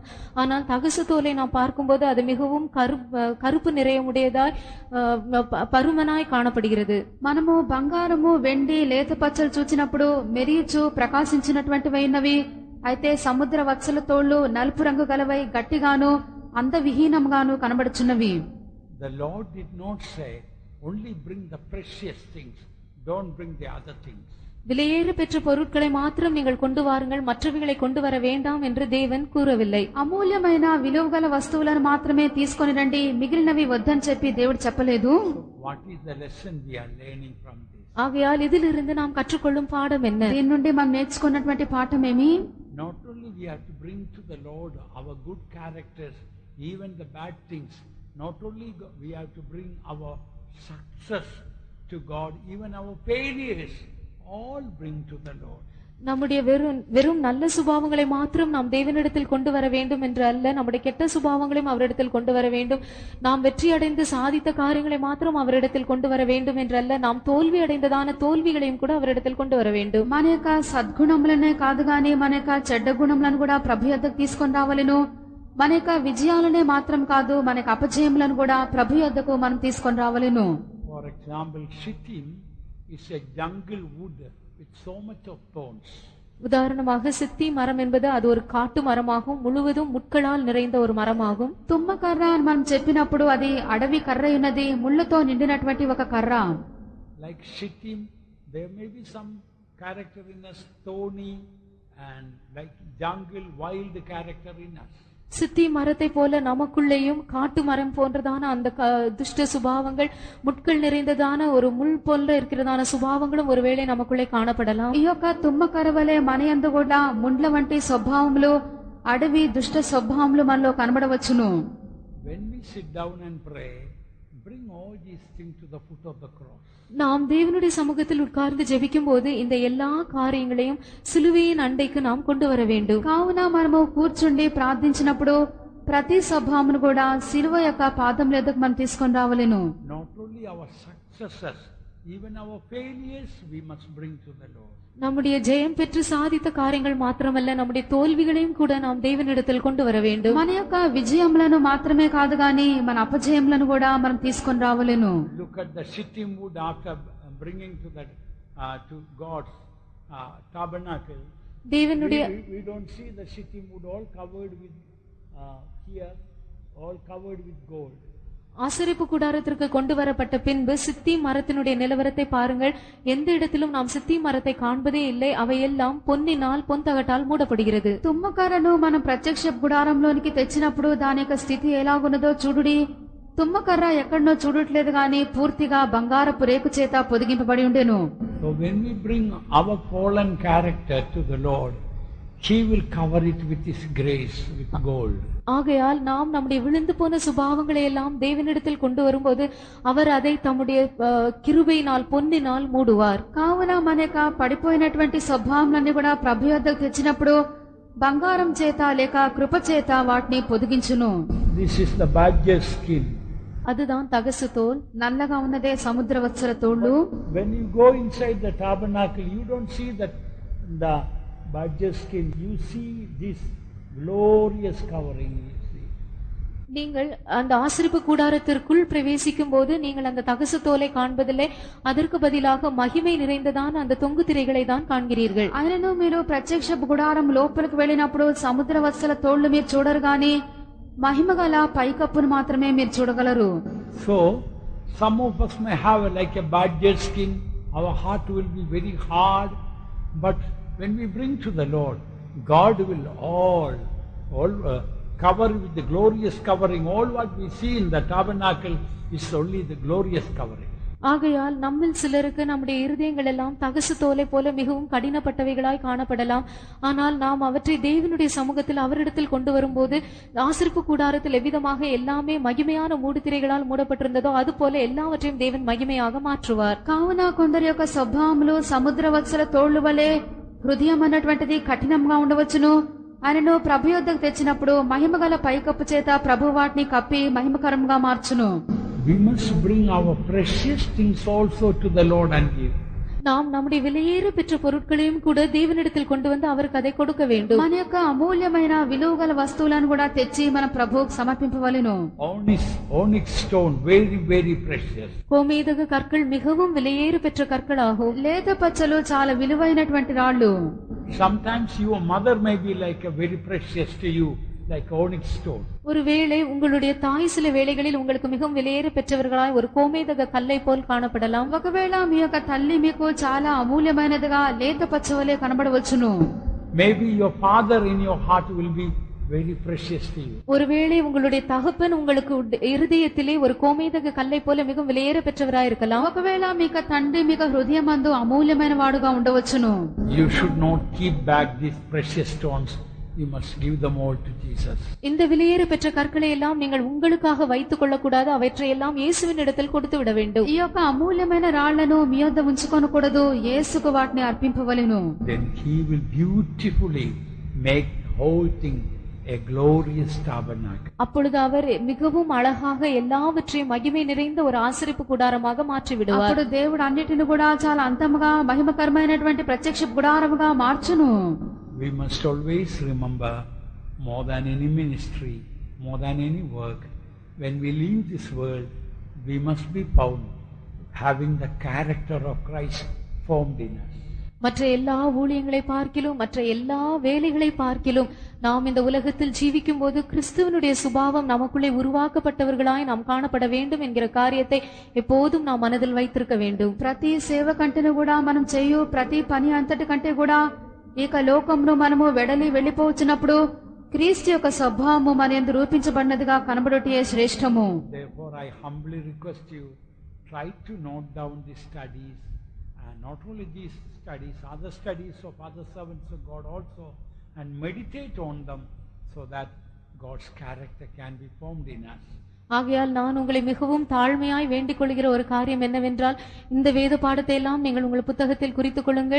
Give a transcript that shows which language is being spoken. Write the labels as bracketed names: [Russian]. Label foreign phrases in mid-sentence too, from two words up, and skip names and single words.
[Tamil] ஆனால் தகசு தோலை நாம் பார்க்கும்போது அது மிகவும் கருப்பு நிறையமுடையதாய் பருமனாய் காணப்படுகிறது. [Telugu] మనము బంగారము, వెండి, లేత పచ్చలు చూచినప్పుడు మెరియుచు ప్రకాశించినటువంటివి అయినవి, అయితే సముద్ర వత్సల తోళ్లు నలుపు రంగు గలవై గట్టిగాను అందవిహీనంగాను కనబడుచున్నవి. [English] The Lord did not say, only bring the precious things, don't bring the other things. [Tamil] விலையேற பெற்ற பொருட்களை மாத்திரம் நீங்கள் கொண்டு வாருங்கள், மற்றவைகளை கொண்டு வர வேண்டாம் என்று தேவன் கூறவில்லை. [Telugu] అమూల్యమైన విలువగల వస్తువులను మాత్రమే తీసుకొని రండి, మిగిలినవి వద్దని చెప్పి దేవుడు చెప్పలేదు. [English] What is the lesson we are learning from this? [Tamil] ஆகையால் இதிலிருந்து நாம் கற்றுக்கொள்ளும் பாடம் என்ன? [Telugu] దీని నుండి మనం నేర్చుకున్నటువంటి పాఠం ఏమి? [English] Not only we have to bring to the Lord our good characters, even the bad things. Not only we have to bring our success to God, even our failures, all bring to the Lord. [Tamil] நம்முடைய வெறும் நல்ல சுபாவங்களை மாத்திரம் நாம் தேவனிடத்தில் கொண்டு வர வேண்டும் என்று அல்ல, நம்முடைய கெட்ட சுபாவங்களையும் அவரிடத்தில் கொண்டு வர வேண்டும். நாம் வெற்றி அடைந்து சாதித்த காரியங்களை மாத்திரம் அவரிடத்தில் கொண்டு வர வேண்டும் என்றல்ல, நாம் தோல்வி அடைந்ததான தோல்விகளையும் கூட அவரிடத்தில் கொண்டு வர வேண்டும். [Telugu] మన యొక్క సద్గుణములనే కాదు గాని మన యొక్క చెడ్డ గుణములను కూడా ప్రభు యొద్దకు తీసుకొని రావాలను. మన యొక్క విజయాలనే మాత్రం కాదు, మన యొక్క అపజయములను కూడా ప్రభు యొద్దకు మనం తీసుకొని రావాలను. [English] For example, Shittim is a jungle wood with so much of thorns. [Tamil] உதாரணமாக சித்தி மரம் என்பது அது ஒரு காட்டு மரமாகும், முழுவதும் முட்களால் நிறைந்த ஒரு மரமாகும். [Telugu] తుమ్మ కర్ర అని మనం చెప్పినప్పుడు అది అడవి కర్ర ఉన్నది, ముళ్ళతో నిండినటువంటి ఒక కర్ర. [English] Like Shittim, there may be some character in us, thorny, and like jungle, wild character in us. [Tamil] சித்தி மரத்தை போல நமக்குள்ளேயும் காட்டு மரம் போன்றதான அந்த துஷ்ட சுபாவங்கள், முட்கள் நிறைந்ததான ஒரு முள் போல இருக்கிறதான சுபாவங்களும் ஒருவேளை நமக்குள்ளே காணப்படலாம். [Telugu] ఈ యొక్క తుమ్మ కర్ర వలె మన యందు కూడా ముండ్ల వంటి స్వభావములు, అడవి దుష్ట స్వభావములు మనలో కనబడవచ్చును. [English] When we sit down and pray, bring all these things to the foot of the cross. [Tamil] நாம் தேவனுடைய சமூகத்தில் உட்கார்ந்து ஜெபிக்கும் போது இந்த எல்லா காரியங்களையும் சிலுவையின் அண்டைக்கு நாம் கொண்டு வர வேண்டும். [Telugu] కావున మనము కూర్చుండి ప్రార్థించినప్పుడు ప్రతి స్వభావమును కూడా సిలువ యొక్క పాదముల యొద్దకు మనం తీసుకొని రావాలెను. [English] Not only our successes, even our failures we must bring to the Lord. [Tamil] நம்முடைய ஜெயம் பெற்று சாதித்த காரியங்கள் மாத்திரமல்ல, நம்முடைய தோல்விகளையும் கூட நாம் தேவனிடத்தில் கொண்டு வர வேண்டும். [Telugu] మన యొక్క విజయములను మాత్రమే కాదు గాని మన అపజయములను కూడా మనం తీసుకొని రావాలెను. [English] Look at the Shittim wood after bringing to the to God's tabernacle. [Tamil] தேவனுடைய [English] We don't see the Shittim wood all covered with here, all covered with gold. [Tamil] ஆசரிப்பு கூடாரத்திற்கு கொண்டு வரப்பட்ட பின்பு சித்தி மரத்தினுடைய நிலவரத்தை பாருங்கள். எந்த இடத்திலும் நாம் சித்தி மரத்தை காண்பதே இல்லை. அவையெல்லாம் பொன்னினால் பொன்தகட்டால் மூடப்படுகிறது. [Telugu] తుమ్మకర్రను మనం ప్రత్యక్ష గుడారంలోనికి తెచ్చినప్పుడు దాని యొక్క స్థితి ఎలాగున్నదో చూడుడి. తుమ్మకర్ర ఎక్కడనో చూడట్లేదు గాని పూర్తిగా బంగారపు రేకు చేత పొదిగింపబడి ఉండెను. [English] So when we bring our fallen character to the Lord, He will cover it with His grace, with gold. [Tamil] ஆகையால் நாம் நம்முடைய விழுந்து போன சுபாவங்களை எல்லாம் தேவனிடத்தில் கொண்டு வரும்போது அவர் அதை தம்முடைய கிருபையினால் பொன்னினால் மூடுவார். [Telugu] కావున మన యొక్క పడిపోయినటువంటి స్వభావములన్నీ కూడా ప్రభు యొద్దకు తెచ్చినప్పుడు బంగారం చేత లేక కృప చేత వాటిని పొదిగించును. [English] This is the badger skin. [Tamil] அதுதான் தகசு தோல். [Telugu] నల్లగా ఉన్నదే సముద్ర వత్సల తోళ్లు. [English] When you go inside the tabernacle, you don't see that the badger skin. You see this glorious covering. You see. [Tamil] நீங்கள் அந்த ஆசரிப்பு கூடாரத்திற்குள் பிரவேசிக்கும் போது நீங்கள் அந்த தகசு தோலை காண்பதில்லை, அதற்கு பதிலாக மகிமை நிறைந்ததான அந்த தொங்கு திரைகளை தான் காண்கிறீர்கள். [Telugu] ఆయనను మీరు ప్రత్యక్ష గుడారం లోపలికి వెళ్ళినప్పుడు సముద్ర వత్సల తోళ్లు మీరు చూడరు గాని మహిమగల పైకప్పును మాత్రమే మీరు చూడగలరు. [English] So, some of us may have like a badger skin. Our heart will be very hard. But when we bring to the Lord, God will all cover with the glorious covering. All what we see in the tabernacle is only the glorious covering. [Tamil] ஆகையால் நம்மில் சிலருக்கு நம்முடைய இருதயங்கள் எல்லாம் தகசு தோலை போல மிகவும் கடினப்பட்டவைகளாய் காணப்படலாம். ஆனால் நாம் அவற்றை தேவனுடைய சமூகத்தில் அவரிடத்தில் கொண்டு வரும்போது ஆசரிப்பு கூடாரத்தில் எவ்விதமாக எல்லாமே மகிமையான மூடுதிரைகளால் மூடப்பட்டிருந்ததோ அது போல எல்லாவற்றையும் தேவன் மகிமையாக மாற்றுவார். [Telugu] కావున కొందరి యొక్క స్వభావములు సముద్ర వత్సల తోళ్లు వలె హృదయం అన్నటువంటిది కఠినంగా ఉండవచ్చును. ఆయనను ప్రభు యొద్దకు తెచ్చినప్పుడు మహిమగల పైకప్పు చేత ప్రభు వాటిని కప్పి మహిమకరంగా మార్చును. [English] We must bring our precious things also to the Lord and give. [Tamil] நாம் நம்முடைய விலையேற பெற்ற பொருட்களையும் கூட தேவனிடத்தில் கொண்டு வந்து அவருக்கு அதை கொடுக்க வேண்டும். [Telugu] మన యొక్క అమూల్యమైన విలువగల వస్తువులను కూడా తెచ్చి మన ప్రభువుకు సమర్పింపవలెను. [English] Onyx stone, very very precious. [Tamil] கோமேதக கற்கள் மிகவும் விலையேற பெற்ற கற்களாகும். [Telugu] లేత పచ్చలు చాలా విలువైనటువంటి రాళ్లు. [English] Sometimes your mother may be like a very precious to you, like onyx stone. [Tamil] ஒருவேளை உங்களுடைய தாய் சில வேளைகளில் உங்களுக்கு மிகவும் விலையேற பெற்றவர்களாய் ஒரு கோமேதக கல்லை போல் காணப்படலாம். [Telugu] ఒకవేళ మీ యొక్క తల్లి మీకు చాలా అమూల్యమైనదిగా లేత పచ్చవలే కనబడవచ్చును. [English] Maybe your father in your heart will be very precious to you. [Tamil] ஒருவேளை உங்களுடைய தகப்பன் உங்களுக்கு இருதயத்திலே ஒரு கோமேதக கல்லை போல மிகவும் விலையேற பெற்றவராய் இருக்கலாம். [Telugu] ఒకవేళ మీ యొక్క తండ్రి మీకు హృదయమందు అమూల్యమైన వాడుగా ఉండవచ్చును. [English] You should not keep back these precious stones. You must give them all to Jesus. [Tamil] இந்த விலையேற பெற்ற கற்களை எல்லாம் நீங்கள் உங்களுக்காக வைத்துக் கொள்ளக்கூடாது, அவற்றையெல்லாம் இயேசுவின் இடத்தில் கொடுத்து விட வேண்டும். [Telugu] ఈ యొక్క అమూల్యమైన రాళ్లను మీ వద్ద ఉంచుకొనకూడదు, యేసుకు వాటిని అర్పింపవలెను. [English] Then he will beautifully make the whole thing a glorious tabernacle. [Tamil] அப்பொழுது அவர் மிகவும் அழகாக எல்லாவற்றையும் மகிமை நிறைந்த ஒரு ஆசரிப்பு கூடாரமாக மாற்றி விடுவார். [Telugu] అప్పుడు దేవుడు అన్నిటిని కూడా చాలా అంతముగా మహిమకరమైనటువంటి ప్రత్యక్ష గుడారముగా మార్చును. [English] We must always remember, more than any ministry, more than any work, when we leave this world, we must be found having the character of Christ formed in us. [Tamil] மற்ற எல்லா ஊழியங்களை பார்க்கிலும் மற்ற எல்லா வேலைகளை பார்க்கிலும் நாம் இந்த உலகத்தில் ஜீவிக்கும் போது கிறிஸ்துவனுடைய சுபாவம் நமக்குள்ளே உருவாக்கப்பட்டவர்களாய் நாம் காணப்பட வேண்டும் என்கிற காரியத்தை எப்போதும் நாம் மனதில் வைத்திருக்க வேண்டும். [Telugu] ప్రతి సేవ కంటేను కూడా మనం చేయు ప్రతి పని అంతటి కంటే కూడా ఇక లోకంలో మనము వెళ్లిపోవచ్చినప్పుడు క్రీస్తు యొక్క స్వభావము మన యందు రూపించబడినదిగా కనబడుటయే శ్రేష్టము. [English] Therefore I humbly request you, try to note down these studies, and not only these studies, other studies of other servants of God also, and meditate on them so that God's character can be formed in us. [Tamil] ஆகையால் நான் உங்களை மிகவும் தாழ்மையாய் வேண்டிக் கொள்கிற ஒரு காரியம் என்னவென்றால், இந்த வேத பாடத்தை எல்லாம் நீங்கள் உங்கள் புத்தகத்தில் குறித்துக் கொள்ளுங்கள்.